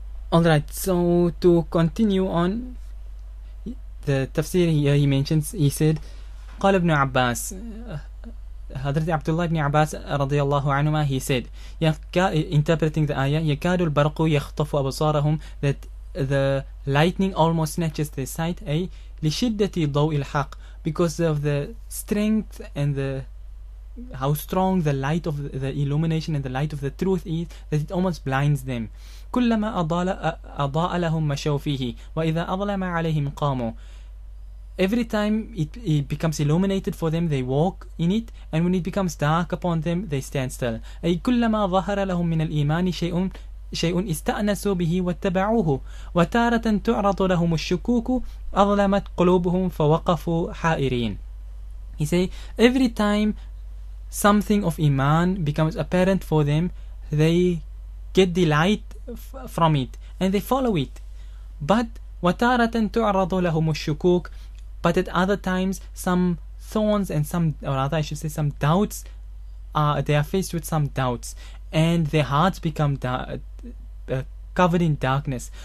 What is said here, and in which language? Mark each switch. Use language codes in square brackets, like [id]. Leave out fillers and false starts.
[en] Alright, so to continue on the tafsir here, he mentions, he said, [ar] قال ابن عباس, [en] Hadrat Abdullah ibn Abbas radiyallahu anhuma, he said, interpreting the ayah, [ar] يكاد البرق يخطف أبصارهم, [en] that the lightning almost snatches their sight, [ar] لشدة ضوء الحق, [en] because of the strength and how strong the light of the illumination and the light of the truth is, that it almost blinds them. [ar] كلما أضاء لهم مشوا فيه وإذا أظلم عليهم قاموا. [en] Every time it becomes illuminated for them, they walk in it, and when it becomes dark upon them, they stand still. [ar] أي كلما ظهر لهم من الإيمان شيء استأنسوا به واتبعوه وتارة تعرض لهم الشكوك أظلمت قلوبهم فوقفوا حائرين. [en] He say, every time something of Iman becomes apparent for them, they get delight from it and they follow it. But [ar] وتارة تعرض لهم الشكوك, [en] but at other times some thorns and some, or rather I should say some doubts, they are faced with some doubts and their hearts become covered in darkness.